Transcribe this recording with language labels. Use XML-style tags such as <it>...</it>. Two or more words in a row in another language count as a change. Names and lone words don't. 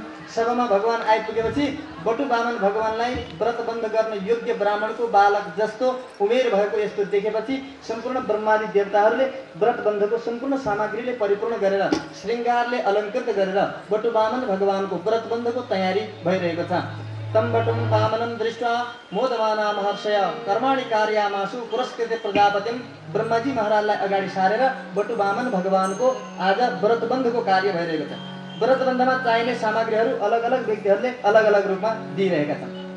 <ne>सभामा भगवान आइपुगेपछि बटु वामन भगवानलाई व्रतबन्ध गर्न योग्य ब्राह्मणको बालक जस्तो उमेर भएको यस्तो देखेपछि सम्पूर्ण ब्रह्मादि देवताहरूले व्रतबन्धको सम्पूर्ण सामग्रीले परिपूर्ण गरेर श्रृङ्गारले अलङ्कृत गरेर बटु वामन भगवानको व्रतबन्धको तयारी भइरहेको छ।</ne> <sa>तम बटुम वामनं दृष्ट्वा मोदमाना महर्षय कर्माणि कार्यामासु पुरस्कृत्य प्रजापतिम।</sa> <ne>ब्रह्माजी महाराजलाई अगाडि सारेर बटु वामन भगवानको आज व्रतबन्धको कार्य भइरहेको छ। व्रतबन्धमा चाहिने सामग्रीहरू अलग अलग व्यक्तिहरूले अलग अलग रूपमा दिइरहेका छन्।</ne>